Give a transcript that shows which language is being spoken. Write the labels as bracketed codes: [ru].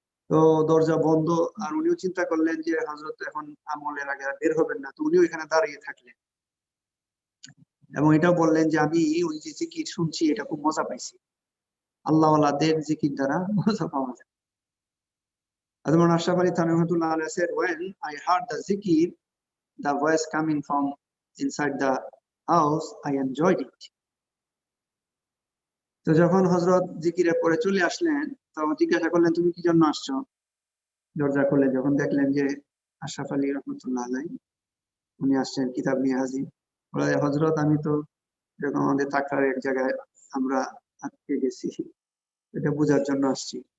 [bn] তো দরজা বন্ধ, আর উনিও চিন্তা করলেন যে হযরত এখন আমলের আগে বের হবেন না, তো উনিও এখানে দাঁড়িয়ে থাকলেন এবং এটাও বললেন যে আমি ওই যে জিকির শুনছি এটা খুব মজা পাইছি, আল্লাহওয়ালাদের জিকির দ্বারা মজা পাওয়া যায়। [en] Hazrat Ashraf Ali Thanvi Rahmatullah Alayhi said, when I heard the zikir, the voice coming from inside the house, I enjoyed it. [bn] তো যখন হযরত জিকিরে পরে চলে আসলেন, তখন জিজ্ঞাসা করলেন তুমি কি জন্য আসছো? দরজা খুলে যখন দেখলেন যে আশরাফ আলী রহমতুল্লাহ আলাইহি উনি আসছেন কিতাব নিয়ে হাজির, বলে হযরত আমি তো যখন আমাদের টাকার এক জায়গায় আমরা আটকে গেছি, এটা বোঝার জন্য আসছি।